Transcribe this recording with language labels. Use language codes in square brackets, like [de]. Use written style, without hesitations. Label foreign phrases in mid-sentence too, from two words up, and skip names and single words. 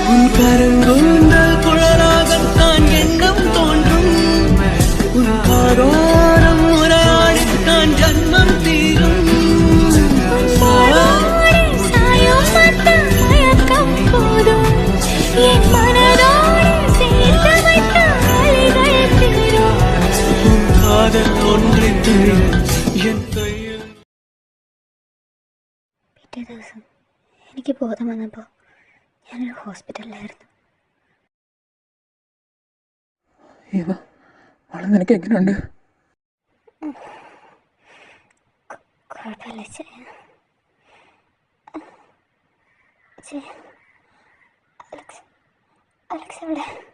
[ta] கருங்கூந்தல் குழலாகத்தான் எண்ணம் தோன்றும் உன் காதோரம் உரையாடித்தான் ஜன்மம் தீரும் காதல் ஒன்றிட்டு என் கையில். [ml] പിറ്റേ ദിവസം എനിക്ക് ബോധം വന്നപ്പോൾ ഞാനൊരു ഹോസ്പിറ്റലിലായിരുന്നു. നിനക്ക് എങ്ങനെയുണ്ട്? കുഴപ്പമില്ല അലക്സ് എവിടെ?